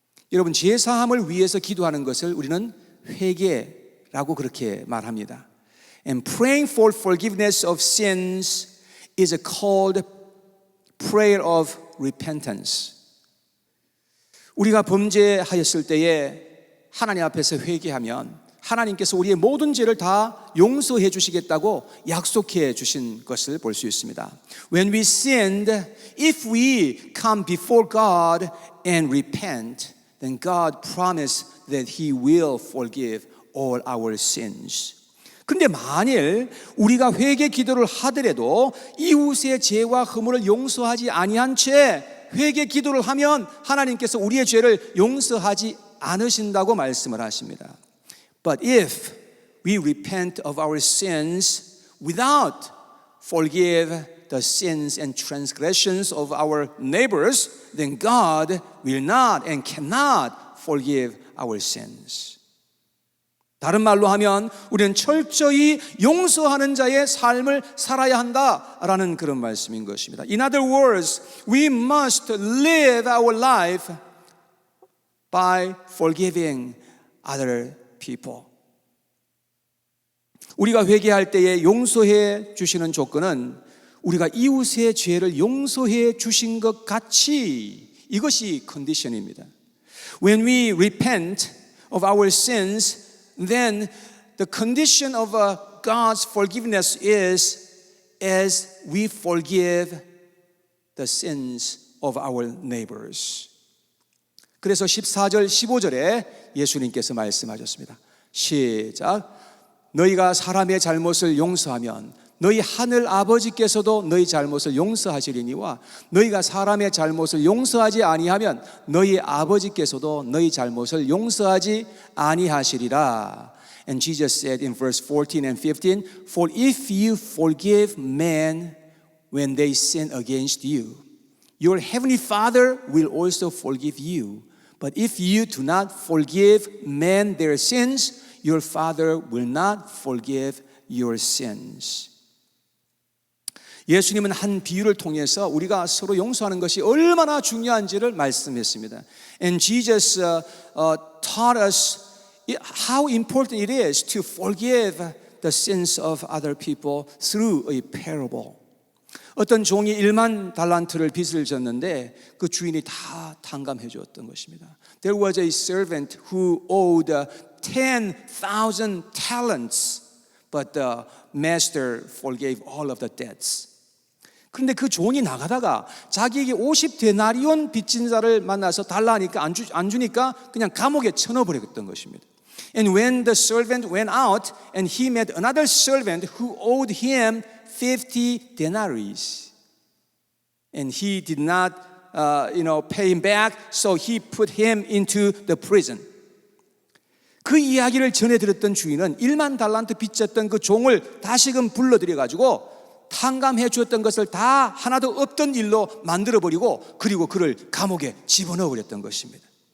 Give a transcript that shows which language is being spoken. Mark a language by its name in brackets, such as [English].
[Korean] 여러분, 죄 사함을 위해서 기도하는 것을 우리는 회개라고 그렇게 말합니다. [English] And praying for forgiveness of sins is called prayer of repentance. [Korean] 우리가 범죄하였을 때에 하나님 앞에서 회개하면 하나님께서 우리의 모든 죄를 다 용서해 주시겠다고 약속해 주신 것을 볼 수 있습니다. [English] When we sinned, if we come before God and repent, then God promised that He will forgive all our sins. [Korean] 근데 만일 우리가 회개 기도를 하더라도 이웃의 죄와 허물을 용서하지 아니한 채 회개 기도를 하면 하나님께서 우리의 죄를 용서하지 않으신다고 말씀을 하십니다. [English] But if we repent of our sins without forgive the sins and transgressions of our neighbors, then God will not and cannot forgive our sins. [Korean] 다른 말로 하면 우리는 철저히 용서하는 자의 삶을 살아야 한다라는 그런 말씀인 것입니다. [English] In other words, we must live our life by forgiving other people. [Korean] 우리가 회개할 때에 용서해 주시는 조건은 우리가 이웃의 죄를 용서해 주신 것 같이, 이것이 컨디션입니다. [English] When we repent of our sins, then the condition of God's forgiveness is as we forgive the sins of our neighbors. [Korean] 그래서 14절, 15절에 예수님께서 말씀하셨습니다. 시작. 너희가 사람의 잘못을 용서하면 너희 하늘 아버지께서도 너희 잘못을 용서하시리니와 너희가 사람의 잘못을 용서하지 아니하면 너희 아버지께서도 너희 잘못을 용서하지 아니하시리라. [English] And Jesus said in verse 14 and 15, For if you forgive men when they sin against you, your heavenly Father will also forgive you. But if you do not forgive men their sins, your Father will not forgive your sins. [Korean] 예수님은 한 비유를 통해서 우리가 서로 용서하는 것이 얼마나 중요한지를 말씀했습니다. [English] And Jesus taught us how important it is to forgive the sins of other people through a parable. [Korean] 어떤 종이 1만 달란트를 빚을 졌는데 그 주인이 다 탕감해 주었던 것입니다. [English] There was a servant who owed 10,000 talents, but the master forgave all of the debts. [Korean] 그런데 그 종이 나가다가 자기에게 50데나리온 빚진 자를 만나서 달라니까 안 주니까 그냥 감옥에 쳐넣어버렸던 것입니다. [English] And when the servant went out and he met another servant who owed him 50 denaries, and he did not pay him back, so he put him into the prison. [Korean] 그 이야기를 전해 들었던 주인은 1만 달란트 빚졌던 그 종을 다시금 불러들여가지고 탕감해 주었던 것을 다 하나도 없던 일로 만들어버리고 그리고 그를 감옥에 집어넣어버렸던 것입니다.